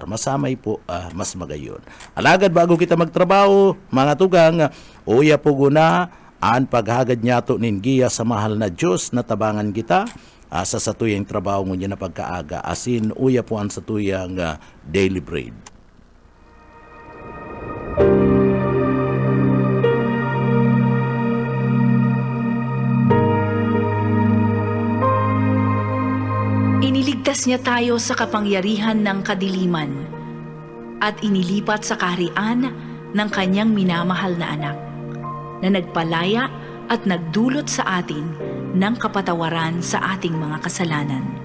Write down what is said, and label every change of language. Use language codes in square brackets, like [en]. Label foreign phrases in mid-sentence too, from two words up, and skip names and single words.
[bik] Masamay po, mas magayon. Alagad bago kita magtrabaho, mga tugang, uya po guna, ang paghagad niya to ningiya sa mahal na Diyos na tabangan kita sa satuyang trabaho mo niya na pagkaaga. Asin, uya po ang satuyang [en] daily bread. [tl] Iniligtas niya tayo sa kapangyarihan ng kadiliman at inilipat sa kaharian ng kanyang minamahal na anak, na nagpalaya at nagdulot sa atin ng kapatawaran sa ating mga kasalanan.